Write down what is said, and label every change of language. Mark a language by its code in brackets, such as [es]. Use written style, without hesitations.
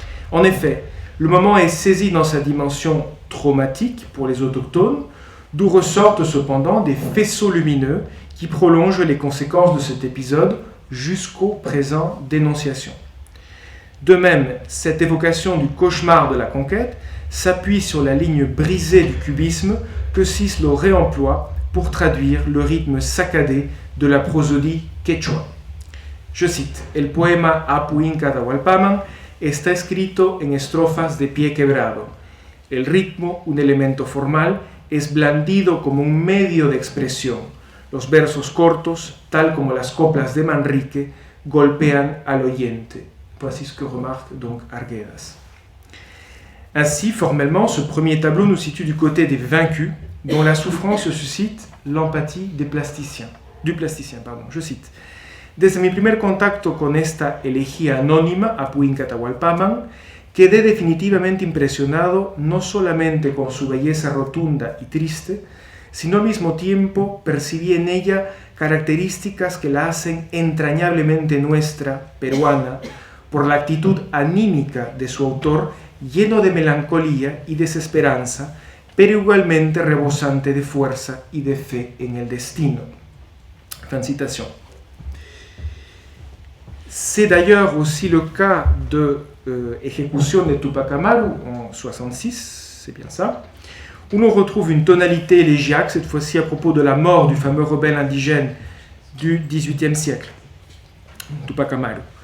[fr] En effet, le moment est saisi dans sa dimension traumatique pour les autochtones, d'où ressortent cependant des faisceaux lumineux qui prolongent les conséquences de cet épisode jusqu'au présent d'énonciation. De même, cette évocation du cauchemar de la conquête s'appuie sur la ligne brisée du cubisme que Cislo réemploie pour traduire le rythme saccadé de la prosodie quechua. Je cite, [es] « El poema Apu Inca Atahualpaman está escrito en estrofas de pie quebrado. El ritmo, un elemento formal, es blandido como un medio de expresión. Los versos cortos, tal como las coplas de Manrique, golpean al oyente. » [fr] Voici ce que remarque donc Arguedas. Ainsi, formellement, ce premier tableau nous situe du côté des vaincus, dont la souffrance suscite l'empathie du plasticien. Je cite. [es] Desde mi primer contacto con esta elegía anónima, Apu Inca Atahualpaman, quedé definitivamente impresionado no solamente con su belleza rotunda y triste, sino al mismo tiempo percibí en ella características que la hacen entrañablemente nuestra, peruana, por la actitud anímica de su autor, lleno de melancolía y desesperanza, pero igualmente rebosante de fuerza y de fe en el destino. [fr] Fin de citation. C'est d'ailleurs aussi le cas de Ejecución de Tupac Amaru en 66, c'est bien ça, où l'on retrouve une tonalité élégiaque, cette fois-ci à propos de la mort du fameux rebelle indigène du XVIIIe siècle, Tupac Amaru.